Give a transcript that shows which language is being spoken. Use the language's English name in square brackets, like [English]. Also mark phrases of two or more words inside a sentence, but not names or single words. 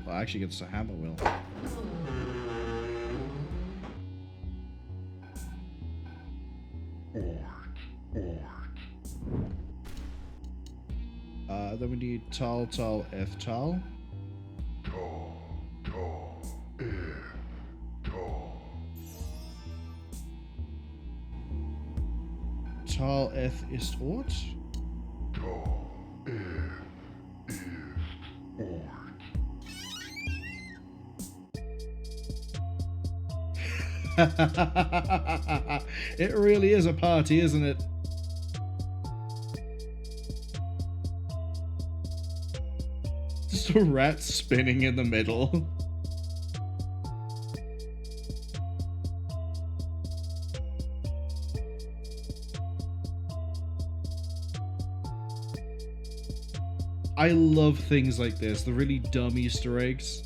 [English] Oh, actually, it's a hammer will. Then we need tal, tal, eth, tal. Tal, tal, tal. Tal, eth, ist, ort. Tal, ist, ort. It really is a party, isn't it? Just a rat spinning in the middle. I love things like this, the really dumb Easter eggs.